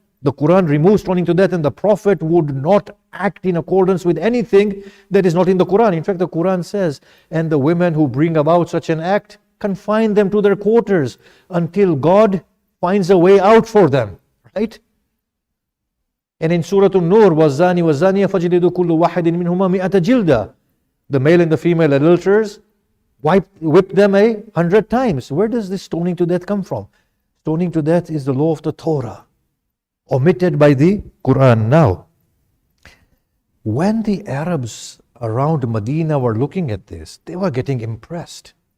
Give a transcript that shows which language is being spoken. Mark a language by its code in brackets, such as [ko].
[en] The Quran removes stoning to death, and the Prophet would not act in accordance with anything that is not in the Quran. In fact, the Quran says, and the women who bring about such an act, confine them to their quarters until God finds a way out for them, right? And in Surah An-Nur, [ar] وَالزَّانِ وَالزَّانِيَ فَجْلِدُوا كُلُّ وَاحِدٍ مِّنْهُمَا مِئَةَ جِلْدَةٍ. [en] The male and the female adulterers, whip them 100 times. Where does this stoning to death come from? Stoning to death is the law of the Torah, omitted by the Quran. Now, when the Arabs around Medina were looking at this, they were getting impressed.